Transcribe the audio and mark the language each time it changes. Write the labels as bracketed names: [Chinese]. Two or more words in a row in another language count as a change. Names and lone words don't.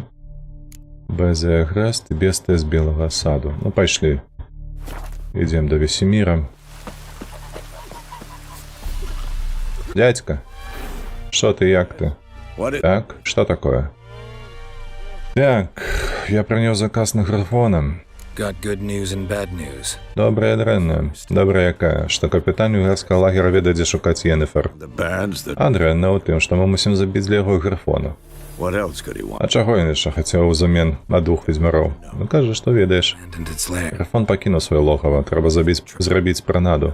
[Belarusian] Безеагрэст і бестыя з белага саду. Ну, пайшлі. Ідзем да Весеміра. Дядька, што ты, як ты? Так, што такое? Так, я прынёс заказ на графона. [English] Got good news and bad news. [Belarusian] Добрая, дрэнная. Добрая якая? Што капітан югарскага лагера ведае, дзе шукаць Йенніфер. А дрэнна ў тым, што мы мусім забіць для яго графона. А чаго ён яшчэ хацеў узамен ад двух ведзьмароў? Ну кажа, што ведаеш. Графон пакінуў сваё логава, трэба зрабіць пранаду.